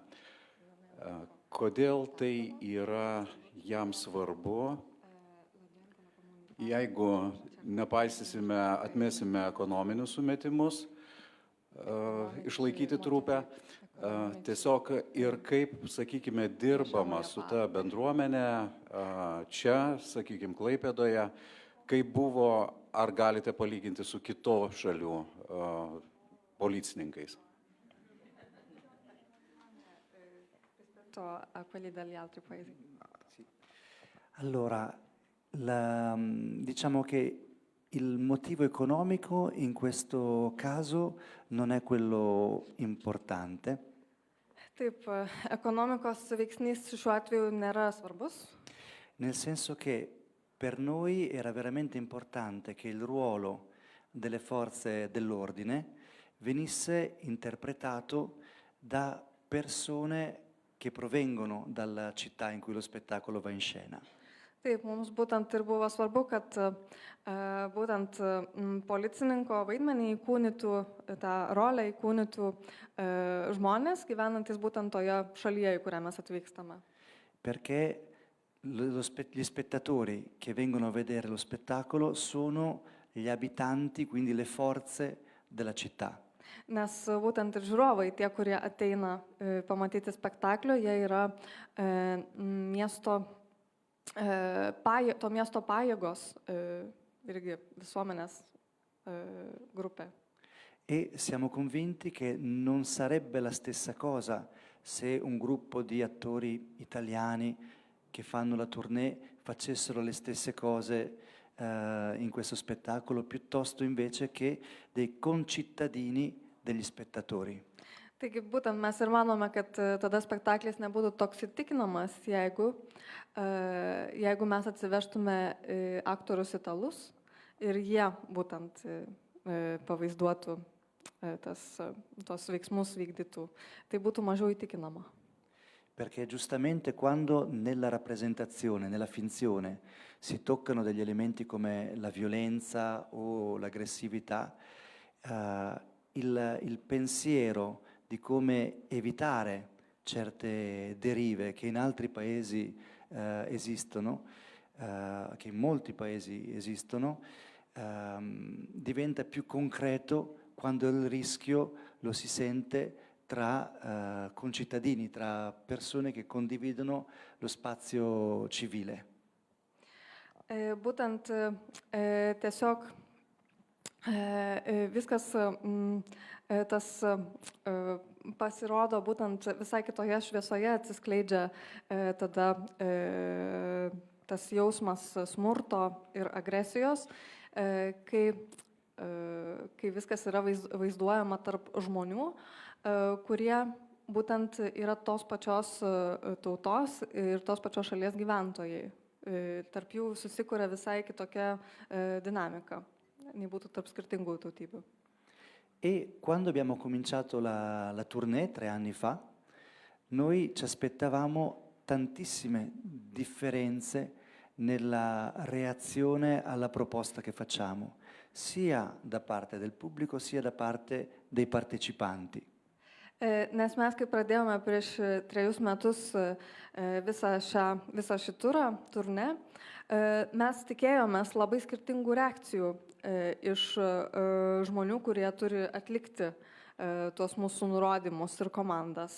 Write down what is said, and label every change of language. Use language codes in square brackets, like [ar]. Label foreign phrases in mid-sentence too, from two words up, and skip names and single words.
[lt] Kodėl tai yra jam svarbu, jeigu atmesime ekonominius sumetimus, išlaikyti trupę, tiesiog ir kaip, sakykime, dirbama su ta bendruomenė čia, sakykime, Klaipėdoje, kaip buvo, ar galite palyginti su kito šalių policininkais? [it] A quelli dagli altri paesi. Allora, diciamo che il motivo economico in questo caso non è quello importante. [lt] Taip, ekonomikos veiksnys šiuo atveju nėra svarbus. [it] Nel senso che per noi era veramente importante che il ruolo delle forze dell'ordine venisse interpretato da persone che provengono dalla città in cui lo spettacolo va in scena. [lt] Taip, mums būtent ir buvo svarbu, kad būtent policininko vaidmenį įkūnytų, tą rolę įkūnytų žmonės, gyvenantis būtent toje šalyje, į kurią mes atvykstame. [it] Perché gli spettatori che vengono a vedere lo spettacolo sono gli abitanti, quindi le forze della città. [lt] Nes būtent ir žiūrovai, tie, kurie ateina pamatyti spektaklio, jie yra to miesto pajėgos, irgi visuomenės grupė. [it] E siamo convinti che non sarebbe la stessa cosa se un gruppo di attori italiani che fanno la tournée facessero le stesse cose in questo spettacolo, piuttosto invece che dei concittadini degli spettatori. [lt] Taigi būtent mes ir manome, kad tada spektaklis nebūtų toks įtikinamas, jeigu mes atsivežtume aktorius italus ir jie būtent pavaizduotų tos veiksmus vykdytų. Tai būtų mažiau įtikinama. [it] Perché giustamente quando nella rappresentazione, nella finzione, si toccano degli elementi come la violenza o l'aggressività, il pensiero di come evitare certe derive che in altri paesi esistono, che in molti paesi esistono, diventa più concreto quando il rischio lo si sente tra concittadini, tra persone che condividono lo spazio civile. [lt] Būtent tiesiog viskas tas pasirodo būtent visai kitoje šviesoje, atsiskleidžia tada tas jausmas smurto ir agresijos, kai viskas yra vaizduojama tarp žmonių, kurie būtent yra tos pačios tautos ir tos pačios šalies gyventojai. Tarp jų susikuria visai kitokia dinamika, nei būtų tarp skirtingų tautybių. [it] E quando abbiamo cominciato la tournée 3 anni fa, noi ci aspettavamo tantissime differenze nella reazione alla proposta che facciamo, sia da parte del pubblico sia da parte dei partecipanti. [lt] Nes mes, kai pradėjome prieš 3 metus visą šį turnė, mes tikėjomės labai skirtingų reakcijų iš žmonių, kurie turi atlikti tuos mūsų nurodymus ir komandas.